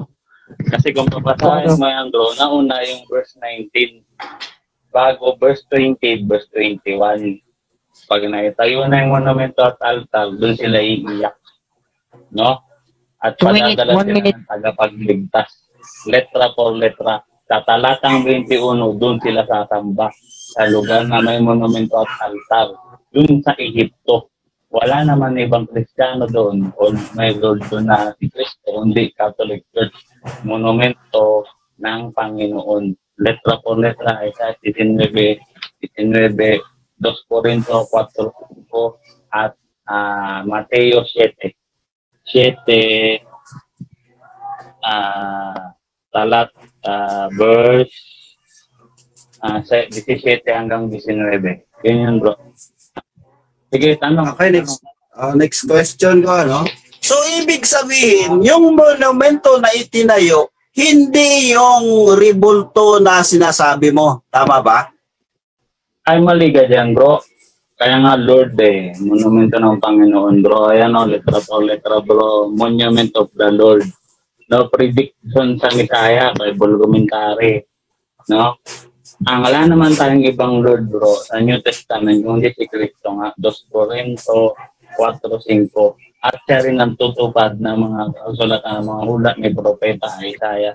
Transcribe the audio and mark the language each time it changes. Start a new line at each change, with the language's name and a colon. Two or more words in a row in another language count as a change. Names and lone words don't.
Filipino: Kasi kung papasahin mo yan bro, nauna yung verse 19 bago verse 20, verse 21. Pag naitayo na yung monumento at altar, doon sila iiyak. No? At padadala sila ng tagapagligtas.
Spanish: Letra por letra.
Filipino: Sa talatang 21, doon sila sasamba sa lugar na may monumento at altar. Doon sa Ehipto. Wala naman ibang Kristiyano doon o may Lord doon na si Cristo, hindi Catholic Church. Monumento ng Panginoon.
Spanish: Letra por letra.
Filipino: Isaiah 19, 2 Corinto 4 at Mateo 7 verse 17 hanggang 19. Yun bro. Sige, tanong. Okay, next question ko, ano? So, ibig sabihin, yung monumento na itinayo, hindi yung rebulto na sinasabi mo. Tama ba? Ay, mali ka dyan, bro. Kaya nga, Lord, monumento ng Panginoon, bro. Ayan, letra po, letra,
English: bro. Monument of the Lord.
Filipino: No, prediction sa Messiah,
English: Bible commentary.
Filipino: No? Wala naman tayong ibang Lord, bro, sa
English: New Testament,
Filipino: kung hindi si Cristo nga, 2 Corinto 4:5. At siya rin ang tutupad ng mga kasulatan ng mga hula ni Propeta Isaiah.